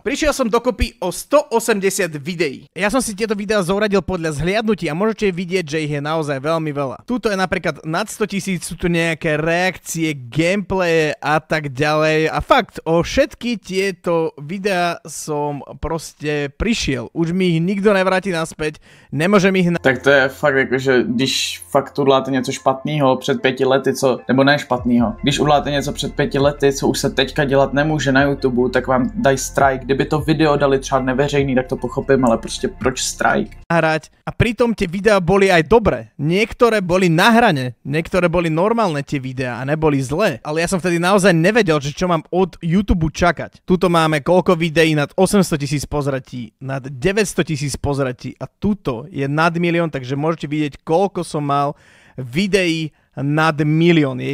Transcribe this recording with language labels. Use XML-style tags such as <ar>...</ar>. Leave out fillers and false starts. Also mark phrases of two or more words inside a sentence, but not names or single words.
<sk>Prišiel som dokopy o 180 videí. Ja som si tieto videá zoradil podľa zhliadnutí a môžete vidieť, že ich je naozaj veľmi veľa. Tuto je napríklad nad 100 000, sú tu nejaké reakcie, gameplaye a tak ďalej. A fakt, o všetky tieto videá som proste prišiel. Už mi ich nikto nevráti naspäť, nemôžem ich...</sk> <cs>Tak to je fakt jako, že když fakt uděláte něco špatného před 5 lety, co, nebo ne špatného, když uděláte něco před 5 lety, co už se teďka dělat nemůže na YouTube, tak vám dají strike. Kdyby to video dali třeba neveřejný, tak to pochopím, ale prostě proč strike?</cs> <sk>Hrať. A pritom tie videá boli aj dobré. Niektoré boli na hrane, niektoré boli normálne tie videá a neboli zlé. Ale ja som vtedy naozaj nevedel, že čo mám od YouTube čakať. Tuto máme koľko videí nad 800 000 pozretí, nad 900 000 pozretí a tuto je nad 1 000 000, takže môžete vidieť, koľko som mal videí nad 1 000 000.</sk>